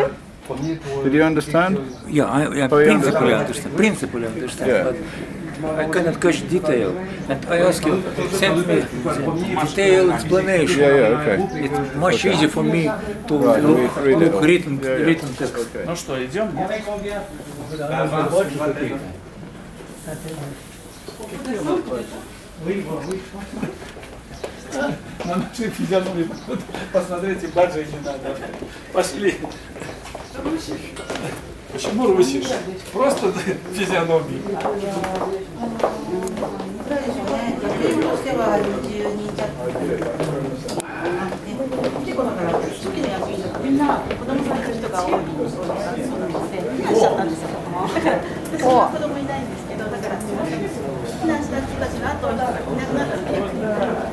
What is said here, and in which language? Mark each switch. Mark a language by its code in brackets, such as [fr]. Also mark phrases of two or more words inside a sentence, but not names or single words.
[en] Did you understand? Yeah, I Oh, you principally understand? understand. Principally understand. Yeah. But I cannot catch detail. And I ask you, send me detailed explanation. Yeah, okay. It's much easier for me to Right, look read it all. written text. Okay. [ru] Ну что, идем? На нашей физиономии посмотрите, баджи не надо. Пошли. Почему русишь? Просто физиономии. [ja] 結構だから初期の役員とかみんな子供さんいる人が多いそうで避難しちゃったんですよ。だから私は子供いないんですけど、だから避難した人たちの後いなくなったので役員が